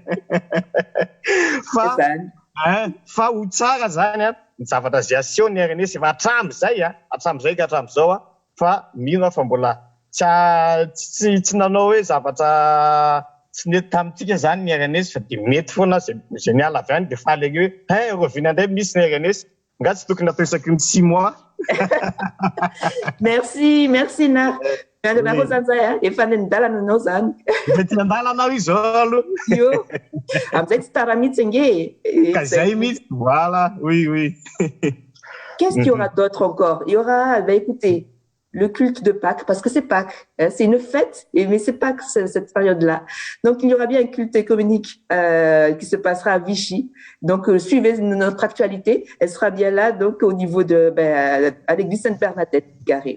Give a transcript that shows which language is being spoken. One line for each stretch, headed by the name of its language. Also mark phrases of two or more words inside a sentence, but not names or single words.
Malagasy: fa ho tsara zany ny zavatra zay aseho ny RNS efa hatramizay ka hatramizao fa mino fa mbola tsy nanao hoe zavatra tsy nety tamitsika zany ny RNS fa de mety foana zay miala avy any de faly eny hoe Eurovision indray misy ny RNS nga tsy tokony atao isaky ny 6 mois.
French: Merci Nar.
Malagasy: Nareo zany zay efa nendalana anao zany. Efa ty andalana izy alo. Yo. Amizay tsy tara mihitsy nge. Zay mihitsy,
French: voilà, oui. Qu'est-ce qu'il y aura d'autre encore? Il y aura, écoutez, le culte de Pâques, parce que c'est Pâques, hein, c'est une fête, mais c'est Pâques cette période-là. Donc il y aura bien un culte écuménique qui se passera à Vichy. Donc suivez notre actualité, elle sera bien là, donc au niveau de à l'église Sainte-Bernadette, Garé.